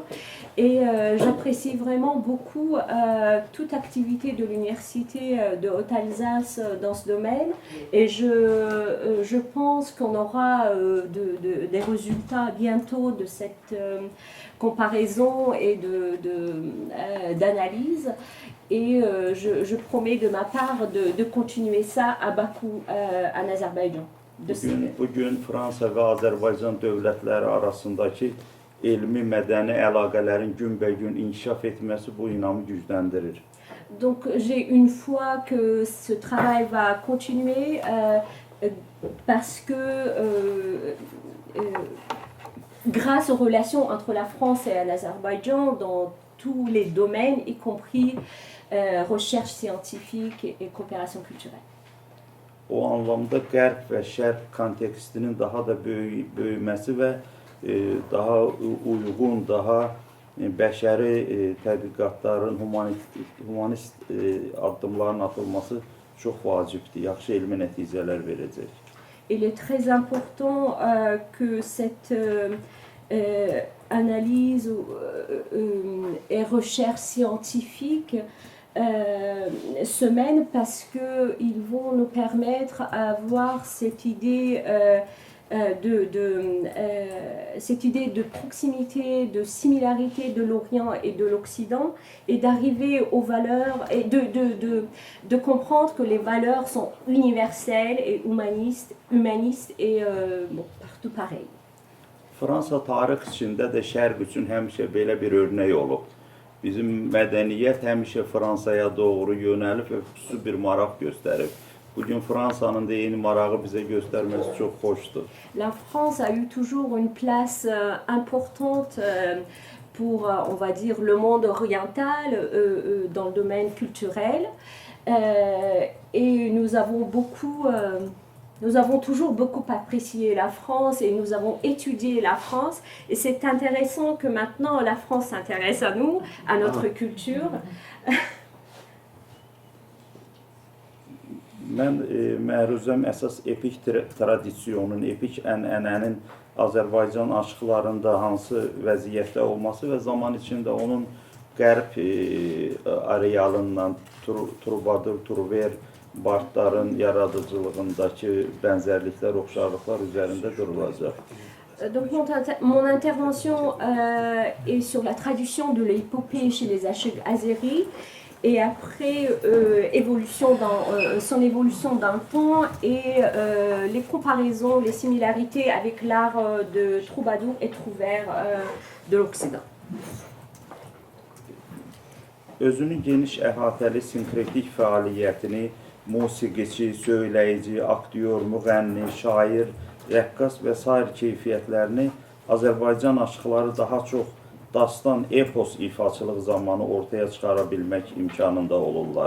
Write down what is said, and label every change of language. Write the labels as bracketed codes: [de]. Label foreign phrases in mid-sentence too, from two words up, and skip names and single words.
[fr] Et j'apprécie vraiment beaucoup toute activité de l'Université de Haute-Alsace dans ce domaine, et je pense qu'on aura des résultats bientôt de cette comparaison et d'analyse. Et je promets de ma part de continuer ça à Bakou, en Azerbaïdjan. [az] Bugün Fransa və Azərbaycan dövlətləri arasındakı elmi, mədəni əlaqələrin günbəgün inkişaf etməsi bu inamı gücləndirir. [fr] Donc j'ai une foi que ce travail va continuer parce que grâce aux relations entre la France et l'Azerbaïdjan dans tous les domaines, y compris recherche scientifique et coopération culturelle. [az] O anlamda qərb və şərq kontekstinin daha da böyüməsi və daha uyğun, daha bəşəri tədqiqatların, humanist addımların atılması çox vacibdir, yaxşı elmi nəticələr verəcək. [fr] Il est très important que cette analyse et recherche scientifique se mènent, parce qu'ils vont nous permettre d'avoir cette idée de proximité, de similarité de l'Orient et de l'Occident, et d'arriver aux valeurs et de comprendre que les valeurs sont universelles et humanistes et partout pareil. [az] Fransa tarix içində də şərq üçün həmişə belə bir örnək olub. Bizim mədəniyyət həmişə Fransaya doğru yönəlib və xüsusi bir maraq göstərib. Bugün Fransanın da yeni marağı bizə göstərməsi çox xoşdur. [fr] La France a eu toujours une place importante pour, on va dire, le monde oriental dans le domaine culturel. Et nous avons toujours beaucoup apprécié la France et nous avons étudié la France. Et c'est intéressant que maintenant la France s'intéresse à nous, à notre culture. [az] Mən məruzəm əsas epik tradisiyonun, epik ənənənin Azərbaycan aşıqlarında hansı vəziyyətdə olması və zaman içində onun qərb arealından trubadur, truver, Bartların yaradıcılığındakı bənzərliklər, oxşarlıqlar üzərində durulacaq. [fr] Donc mon intervention est sur la traduction de l'épopée chez les achugues azéris Et après, son évolution dans le temps et les comparaisons, les similarités avec l'art de troubadour et trouvère de l'Occident. [az] Özünün geniş əhatəli sinkretik fəaliyyətini musiqiçi, söyləyici, aktyor, müğənni, şair, rəqqas və sair keyfiyyətlərini Azərbaycan aşıqları daha çox dastan, epos ifaçılıq zamanı ortaya çıxara bilmək imkanında olurlar.